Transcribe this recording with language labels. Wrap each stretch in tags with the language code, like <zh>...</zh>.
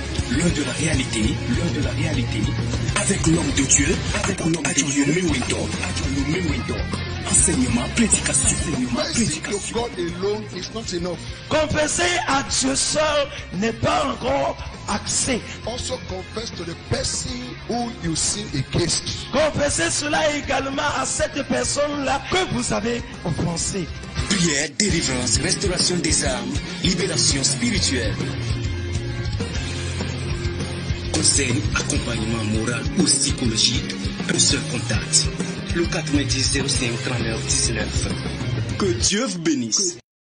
<fr>L'heure de la réalité, avec l'homme de Dieu, avec Adjoyo Mewendo. Enseignement, prédication.</fr> <en>God alone is not enough.</en> <fr>Confesser à Dieu seul n'est pas encore accès.</fr> <en>Also confess to the person who you sin against.</en> <fr>Confessez cela également à cette personne-là que vous avez offensée. Prière, délivrance, restauration des âmes, libération spirituelle. Conseil, accompagnement moral ou psychologique, un seul contact. Le 90 05 39 19. Que Dieu vous bénisse.</fr>